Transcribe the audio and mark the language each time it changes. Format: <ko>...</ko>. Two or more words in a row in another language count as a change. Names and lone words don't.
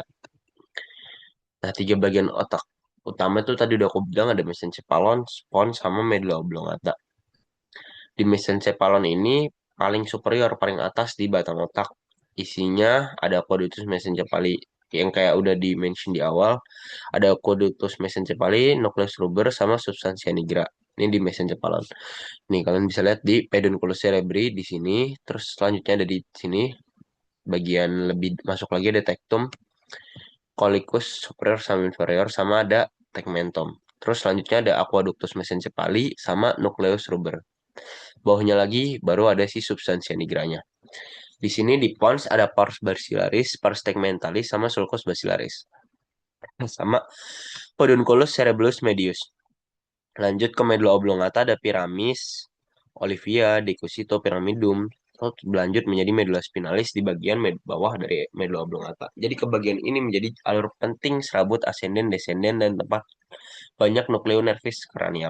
<id>Nah, tiga bagian otak utama itu tadi udah aku bilang ada mesencephalon, pons, sama</id> <la>medula oblongata.</la> <id>Di mesencephalon ini paling superior, paling atas di batang otak. Isinya ada</id> <la>aqueductus mesencepali</la> <id>yang kayak udah di-mention di awal. Ada</id> <la>aqueductus mesencepali, nucleus ruber,</la> <id>sama</id> <la>substantia nigra.</la> <id>Ini di mesencephalon. Nih, kalian bisa lihat di</id> <la>pedunculus cerebri</la> <id>di sini. Terus selanjutnya ada di sini. Bagian lebih masuk lagi ada tectum,</id> <la>collicus superior</la> <id>sama inferior, sama ada tegmentum. Terus selanjutnya ada</id> <la>aqueductus mesencepali</la> <id>sama</id> <la>nucleus ruber.</la> <id>Bawahnya lagi baru ada si</id> <la>substansia nigranya.</la> <id>Di sini di pons ada</id> <la>pars basilaris, pars tegmentalis, sama sulcus basilaris. Sama pedunculus cerebellus medius.</la> <id>Lanjut ke</id> <la>medulla oblongata ada piramis, olivia, decussito, pyramidum.</la> <id>Terus berlanjut menjadi</id> <la>medulla spinalis</la> <id>di bagian bawah dari</id> <la>medulla oblongata.</la> <id>Jadi ke bagian ini menjadi alur penting serabut ascenden, descenden, dan tempat banyak nukleo-nervis kranial.</id>